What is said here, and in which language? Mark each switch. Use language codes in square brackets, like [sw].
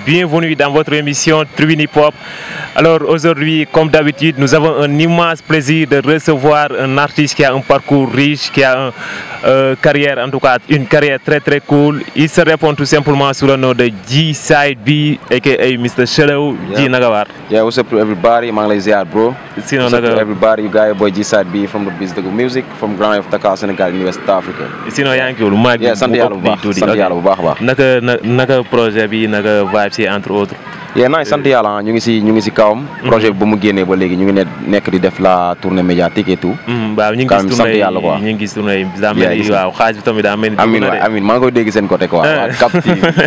[fr] Bienvenue dans votre émission Tribune Hip Hop. Alors aujourd'hui, comme d'habitude, nous avons un immense plaisir de recevoir un artiste qui a un parcours riche, qui a carrière, en tout cas une carrière très très cool. Il se répond tout simplement sous le nom de G-Side B, aka Mr. Shadow G Nagawar. [en] Yeah, what's up to everybody? [wo] Maa ngi lay ziar, bro. [en] What's up to everybody? You got your boy G-Side B from the Biz Dëggu Music, from Grand Yoff, Dakar, Sénégal, in West Africa. [wo] Sinon yaa ngi ciy wóolu maa ngi. sant yàlla bu baax sant yàlla bu baax a baax. naka projet bi naka vibes yi [fr] entre autres. [wo] naay sant yàlla ñu ngi si kawam. projet bi ba mu génnee ba léegi ñu ngi nekk di def [fr] la tournée médiatique et tout. [wo] waaw ñu ngi gis tournée yi daa mel ni waaw xaalis bi tamit daa mel ni. amiin maa ngi koy dégg seen [fr] côté quoi. [wo] waaw Cap TV.